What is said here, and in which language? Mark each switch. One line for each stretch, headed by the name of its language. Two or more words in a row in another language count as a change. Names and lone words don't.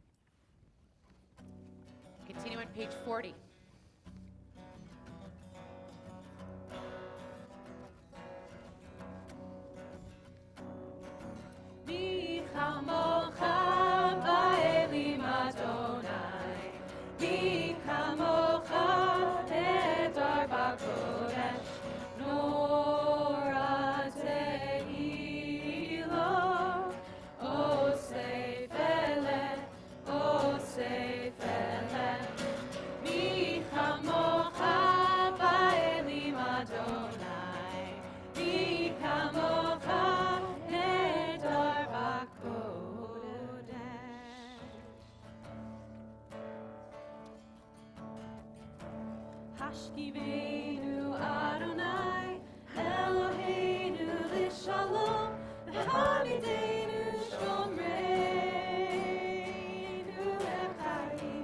English: Continue on page 40.
Hebrew: מי כמכה באלים אדני, מי כמכה נאדר בקדש נורא תהלת עשה פלא עשה פלא. מי כמכה באלים אדני מי כמכה נאדר בקדש. השכיבנו אדני אלהינו לשלום והעמידנו שומרנו לחיים.